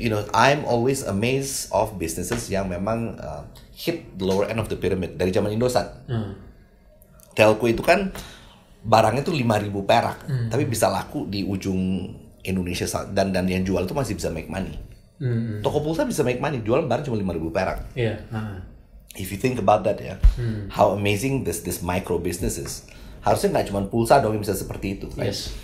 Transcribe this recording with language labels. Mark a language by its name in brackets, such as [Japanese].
[English] I'm always amazed of businesses [Indonesian] yang memang [English] hit the lower end of the pyramid [Indonesian] dari zaman Indosat. Telco itu kan barangnya tuh 5.000 perak, tapi bisa laku di ujung Indonesia dan yang jual itu masih bisa [English] make money. [Indonesian] Toko pulsa bisa [English] make money, [Indonesian] jual barang cuma 5.000 perak. [English] If you think about that ya, how amazing this micro business is. [Indonesian] Harusnya nggak cuma pulsa dong yang bisa seperti itu, right?